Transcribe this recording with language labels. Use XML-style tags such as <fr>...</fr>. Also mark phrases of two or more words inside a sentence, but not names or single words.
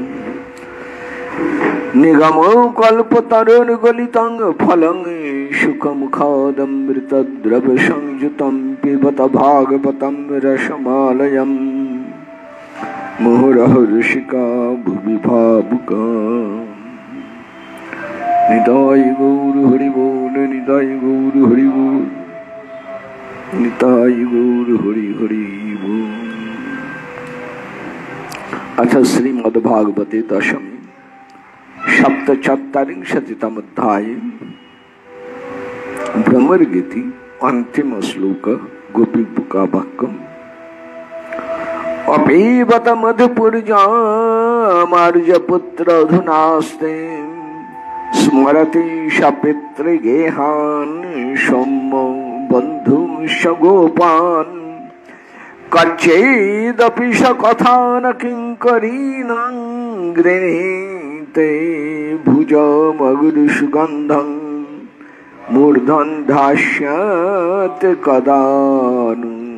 <sa>নিগমো কল্পতরুর্গলিতং ফলং সুখমুখাদমৃতদ্রব সংযুতং পিবত ভাগবतं রসমালয়ং মুহুরহ ঋষিকা ভুবি ভাবুকা।</sa> <bn>নিতাই গৌর হরি বল, নিতাই গৌর হরি বল, নিতাই গৌর হরি হরি বল।</bn> <sa>अथ श्रीमद्भागवते दशमी सप्तचत्वारिंशतितम अध्याये भ्रमरगीति अंतिम श्लोक गोपीपुका वाक्यम्। अपीबत मधुपुर्यामार्जपुत्र अधुनास्ते स्मरति स पितृगेहान् सौम्यो बन्धुंश्च गोपान् कच्चेदपि स कथा न किङ्करीणां गृह्णीते भुजमगुरुसुगन्धं मूर्धं धास्यत् कदा नु।</sa>